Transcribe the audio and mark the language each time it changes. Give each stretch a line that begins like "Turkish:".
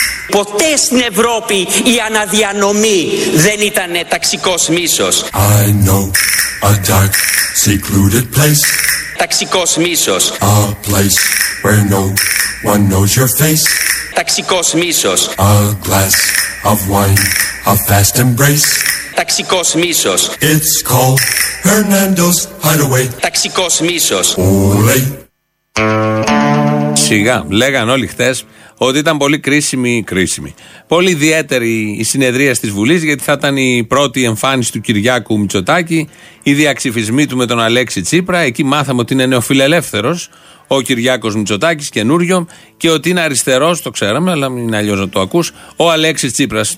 Greek: ποτέ στην Ευρώπη η αναδιανομή δεν ήταν ταξικός μίσος.
English: I know a dark, secluded place.
Greek: Ταξικός μίσος.
English: A place where no one knows your face.
Greek: Ταξικός μίσος.
English: A glass of wine, a fast embrace.
Greek: Ταξικός μίσος.
English: It's called Hernando's Hideaway.
Greek: Ταξικός μίσος. Ole. Σιγά, λέγαν όλοι χτες ότι ήταν πολύ κρίσιμη. Πολύ ιδιαίτερη η συνεδρία στις Βουλής, γιατί θα ήταν η πρώτη εμφάνιση του Κυριάκου Μητσοτάκη, η διαξηφισμή του με τον Αλέξη Τσίπρα. Εκεί μάθαμε ότι είναι νεοφιλελεύθερος ο Κυριάκος Μητσοτάκης, καινούριο, και ότι είναι αριστερός, το ξέραμε, αλλά είναι αλλιώς να το ακούς, ο Αλέξης Τσίπρας.